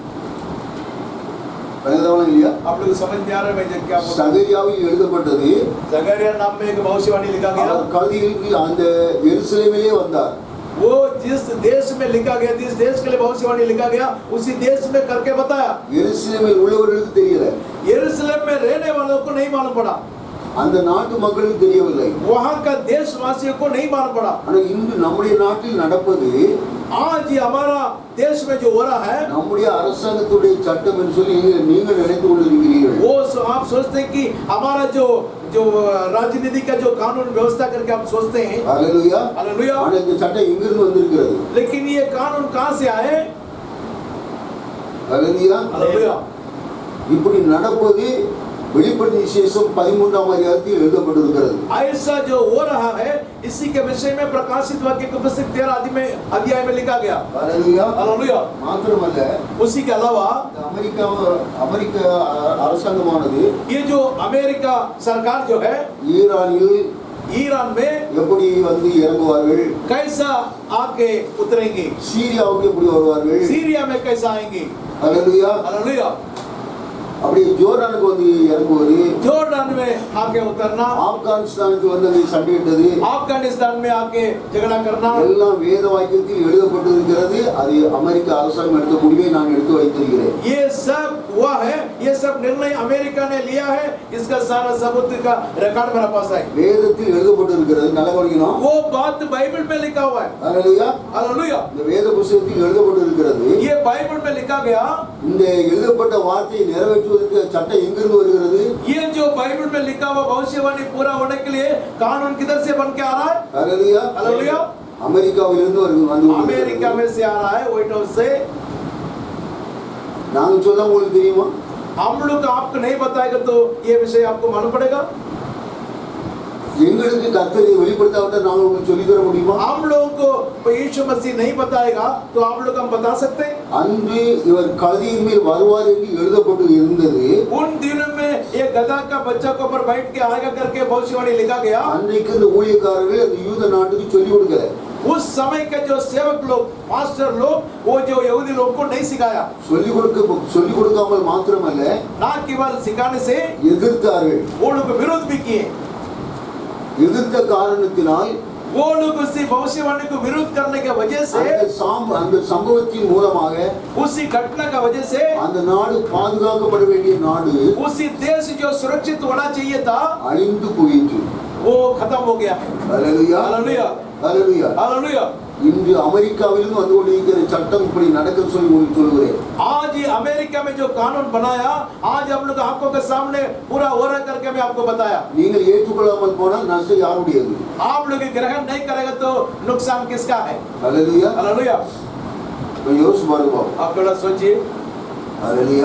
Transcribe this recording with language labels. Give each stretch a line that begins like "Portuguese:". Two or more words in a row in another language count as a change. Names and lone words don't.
Tamil: பலதவன இல்லையா?
Hindi: आप लोग समझ में आ रहे हैं मैं क्या बोल रहा हूं?
Tamil: சகரியாவில் எழுதப்பட்டது.
Hindi: जकरिया नाम में एक भविष्यवाणी लिखा गया.
Tamil: அவர் கல்தியில் அந்த எருசலேமிலே வந்தார்.
Hindi: वो जिस देश में लिखा गया, जिस देश के लिए भविष्यवाणी लिखा गया, उसी देश में करके बताया.
Tamil: எருசலேமில் உள்ளவர்களுக்கு தெரியல,
Hindi: यरूशलेम में रहने वालों को नहीं मालूम पड़ा,
Tamil: அந்த நாட்டு மக்களுக்கு தெரியவில்லை.
Hindi: वहाँ का देशवासियों को नहीं मालूम पड़ा.
Tamil: ஆனால் இன்று நம்முடைய நாட்டில் நடப்பது
Hindi: आज ये हमारा देश में जो हो रहा है,
Tamil: நம்முடைய அரசாங்கத்துடைய சட்டம் என்று சொல்லி நீங்கள் நினைத்து கொண்டிருக்கிறீர்கள்.
Hindi: वो आप सोचते हैं कि हमारा जो जो राजनीति का जो कानून व्यवस्था करके आप सोचते हैं.
Tamil: ஹல்லேலூயா.
Hindi: हालेलुया.
Tamil: ஆனால் இந்த சட்டம் எங்கிருந்து வந்திருக்கிறது?
Hindi: लेकिन ये कानून कहाँ से आए?
Tamil: ஹல்லேலூயா.
Hindi: हालेलुया.
Tamil: இப்படி நடப்பது வெளிப்படுத்தின விசேஷம் 13ஆம் அதிகாரத்தில் எழுதப்பட்டிருக்கிறது.
Hindi: ऐसा जो हो रहा है, इसी के विषय में प्रकाशित वाक्य की पुस्तक 13 अध्याय में लिखा गया.
Tamil: ஹல்லேலூயா.
Hindi: हालेलुया.
Tamil: மாத்திரமல்ல,
Hindi: उसी के अलावा
Tamil: அமெரிக்க அரசாங்கமானது
Hindi: ये जो अमेरिका सरकार जो है,
Tamil: ஈரானில்
Hindi: ईरान में
Tamil: எப்படி வந்து இறங்குவார்கள்,
Hindi: कैसा आके उतरेंगे,
Tamil: சீரியாவுக்கு எப்படி வருவார்கள்,
Hindi: सीरिया में कैसा आएंगे.
Tamil: ஹல்லேலூயா.
Hindi: हालेलुया.
Tamil: அப்படி ஜோர்டானுக்கு வந்து இறங்குவது,
Hindi: जॉर्डन में आके उतरना,
Tamil: ஆப்கானிஸ்தானுக்கு வந்து அங்கே சண்டையிட்டது,
Hindi: अफगानिस्तान में आके झगड़ा करना,
Tamil: எல்லாம் வேத வாக்கியத்தில் எழுதப்பட்டிருக்கிறது. அது அமெரிக்க அரசாங்கம் எடுத்த முடிவை நான் எடுத்து வைத்திருக்கிறேன்.
Hindi: ये सब हुआ है, ये सब निर्णय अमेरिका ने लिया है. इसका सारा सबूत का रिकॉर्ड मेरे पास है.
Tamil: வேதத்தில் எழுதப்பட்டிருக்கிறது. நல்ல கவனிக்கணும்.
Hindi: वो बात बाइबल में लिखा हुआ है.
Tamil: ஹல்லேலூயா.
Hindi: हालेलुया.
Tamil: இந்த வேத புத்தகத்தில் எழுதப்பட்டிருக்கிறது.
Hindi: ये बाइबल में लिखा गया.
Tamil: இந்த எழுதப்பட்ட வார்த்தையை நிறைவேற்றுவதற்கு சட்டம் எங்கிருந்து வருகிறது?
Hindi: ये जो बाइबल में लिखा हुआ भविष्यवाणी पूरा होने के लिए कानून किधर से बन के आ रहा है?
Tamil: ஹல்லேலூயா.
Hindi: हालेलुया.
Tamil: அமெரிக்காவிலிருந்து வந்து
Hindi: अमेरिका में से आ रहा है, व्हाइट हाउस से.
Tamil: நாங்க சொல்ல உங்களுக்கு தெரியுமா?
Hindi: हम लोग आपको नहीं बताएगा तो ये विषय आपको मालूम पड़ेगा.
Tamil: எங்களுக்கு கர்த்தரை வெளிப்படுத்தாவிட்டால் நாங்கள் உங்களுக்கு சொல்லி தர முடியுமா?
Hindi: हम लोगों को यीशु मसीह नहीं बताएगा तो आप लोग हम बता सकते हैं.
Tamil: அன்று இவர் கழுதையின் மேல் வருவார் என்று எழுதப்பட்டு இருந்தது.
Hindi: उन दिनों में ये गधा का बच्चा को ऊपर बैठ के आएगा करके भविष्यवाणी लिखा गया.
Tamil: அன்றைக்கு இந்த ஊழியக்காரர்கள் அந்த யூத நாட்டுக்கு சொல்லிக் கொடுக்கல.
Hindi: उस समय के जो सेवक लोग, मास्टर लोग, वो जो यहूदी लोग को नहीं सिखाया.
Tamil: சொல்லிக் கொடுக்காமல் மாத்திரமல்ல,
Hindi: ना केवल सिखाने से
Tamil: எதிர்த்தார்கள்.
Hindi: वो लोग विरोध भी किए.
Tamil: எதிர்த்த காரணத்தினால்
Hindi: वो लोग उसी भविष्यवाणी को विरोध करने के वजह से,
Tamil: அந்த சம்பவத்தின் மூலமாக
Hindi: उसी घटना का वजह से
Tamil: அந்த நாடு பாதுகாக்கப்பட வேண்டிய நாடு
Hindi: उसी देश जो सुरक्षित होना चाहिए था,
Tamil: அழிந்து போயிற்று.
Hindi: वो खत्म हो गया.
Tamil: ஹல்லேலூயா.
Hindi: हालेलुया.
Tamil: ஹல்லேலூயா.
Hindi: हालेलुया.
Tamil: இன்று அமெரிக்காவிலும் வந்து கொண்டிருக்கிற சட்டம் இப்படி நடக்க சொல்லி உங்களுக்கு சொல்கிறேன்.
Hindi: आज ही अमेरिका में जो कानून बनाया, आज हम लोग आंखों के सामने पूरा हो रहा करके मैं आपको बताया.
Tamil: நீங்கள் ஏற்றுக்கொள்ளாமல் போனால் நஷ்டம் யாருடையது?
Hindi: आप लोग ग्रहण नहीं करेगा तो नुकसान किसका है?
Tamil: ஹல்லேலூயா.
Hindi: हालेलुया.
Tamil: तो யோசிச்சு பாருங்க.
Hindi: आप थोड़ा सोचिए.
Tamil: ஹல்லேலூயா.